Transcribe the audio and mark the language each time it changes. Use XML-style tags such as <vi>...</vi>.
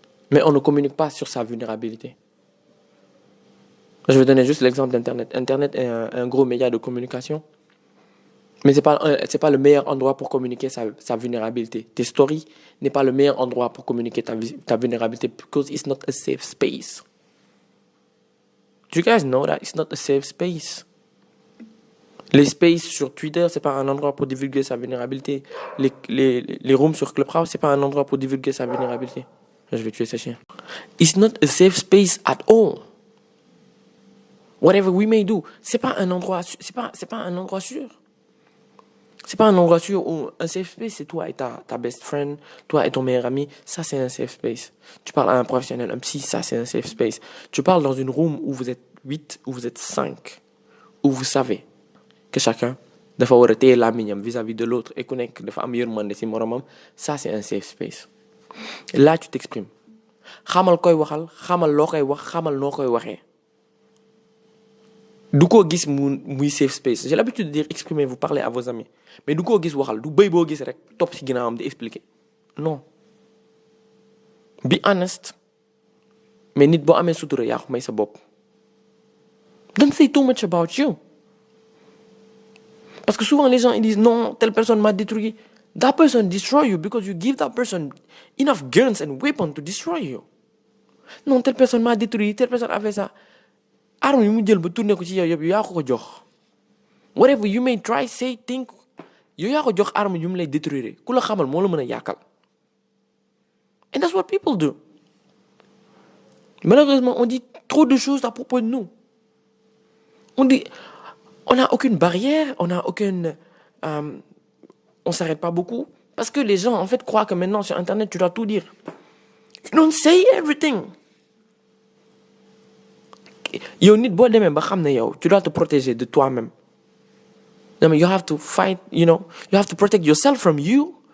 <fr>Mais on ne communique pas sur sa vulnérabilité. Je vais donner juste l'exemple d'Internet. Internet est un gros média de communication. Mais c'est pas le meilleur endroit pour communiquer sa vulnérabilité. Tes stories n'est pas le meilleur endroit pour communiquer ta vulnérabilité</fr> <en>because it's not a safe space. Do you guys know that it's not a safe space?</en> <fr>Les spaces sur Twitter, c'est pas un endroit pour divulguer sa vulnérabilité. Les rooms sur Clubhouse, c'est pas un endroit pour divulguer sa vulnérabilité. Je vais tuer ce chien.</fr> <en>It's not a safe space at all. Whatever we may do,</en> <fr>c'est pas un endroit sûr. C'est pas un endroit sûr. C'est pas un endroit sûr où un safe space, c'est toi et ta best friend, toi et ton meilleur ami. Ça, c'est un safe space. Tu parles à un professionnel, un psy, ça, c'est un safe space. Tu parles dans une room où vous êtes 8, où vous êtes 5, où vous savez que chacun</fr> <wo>dafa war a téye làmmiñam</wo> <fr>vis-à-vis de l'autre et</fr> <wo>ku nekk dafa am yërmande ci moromam.</wo> <fr>Ça, c'est un safe space. Là, tu t'exprimes.</fr> <wo>Xamal koy waxal, xamal loo koy wax, xamal noo koy waxee. Du ko gis muy safe space.</wo> <fr>J'ai l'habitude de dire exprimez-vous, parlez à vos amis.</fr> <wo>Mais du ko gis waxal, du bëy boo gis rek topp ci ginnaawam di expliquer. Non.</wo> <en>Be honest.</en> <wo>Mais nit boo amee sutura yaa ko may sa bopp.</wo> <en>Don't say too much about you.</en> <fr>Parce que souvent les gens ils disent non, telle personne m'a détruit.</fr> <en>That person destroy you because you give that person enough guns and weapons to destroy you.</en> <fr>Non, telle personne m'a détruit, telle personne a fait ça.</fr> <wo>Arme yi mu jël ba tourné ko ci yow yëpp yaa ko jox.</wo> <en>Whatever you may try, say, think,</en> <wo>yow yaa ko jox arme yu mu lay détruire. Ku la xamal moo la mën a yàqal.</wo> <en>And that's what people do.</en> <fr>Malheureusement, on dit trop de choses à propos de nous. On n'a aucune barrière, on s'arrête pas beaucoup. Parce que les gens, en fait, croient que maintenant, sur Internet, tu dois tout dire.</fr> <en>You don't say everything.</en> <wo>Yow nit boo demee ba xam ne yow</wo> <fr>tu dois te protéger de toi-même.</fr> <en>Non mais you have to fight, you have to protect yourself from you.</en>